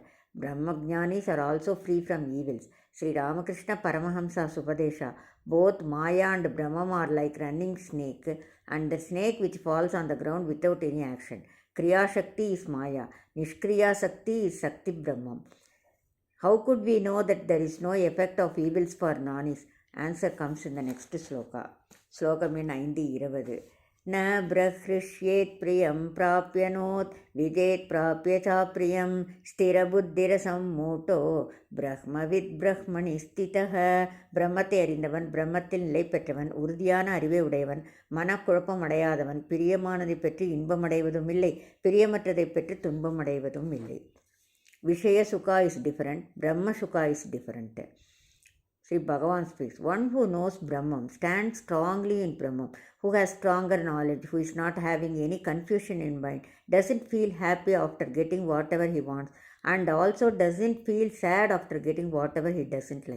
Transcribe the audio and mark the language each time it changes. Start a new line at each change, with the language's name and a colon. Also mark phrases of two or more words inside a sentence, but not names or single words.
English: Brahmajnanis are also free from evils. Sri Ramakrishna Paramahamsa Supadesha, both Maya and Brahman are like running snake and the snake which falls on the ground without any action. Kriya Shakti is Maya, Nishkriya Shakti is Shakti Brahman. How could we know that there is no effect of evils for Nanis? Answer comes in the next sloka. Slokam in 5:20.
Sanskrit: न ब्रह्रिष्येत् प्रियं प्राप्यनोत् विदेत् प्राप्य च प्रियं स्थिरबुद्धिरसम्मूढो ब्रह्मवित् ब्रह्मणि स्थितः.
Tamil: பிரம்மத்தை அறிந்தவன், பிரம்மத்தில் நிலை பெற்றவன், உறுதியான அறிவை உடையவன், மனக்குழப்பம் அடையாதவன், பிரியமானதை பெற்று இன்பமடைவதும் இல்லை, பிரியமற்றதை பெற்று துன்பம் அடைவதும் இல்லை.
Sanskrit: विषय सुख
English: is different,
Sanskrit: ब्रह्म सुख
English: is different. Sri Bhagavan speaks, one who knows Brahman stands strongly in Brahman, who has stronger knowledge, who is not having any confusion in mind, doesn't feel happy after getting whatever he wants, and also doesn't feel sad after getting whatever he doesn't like.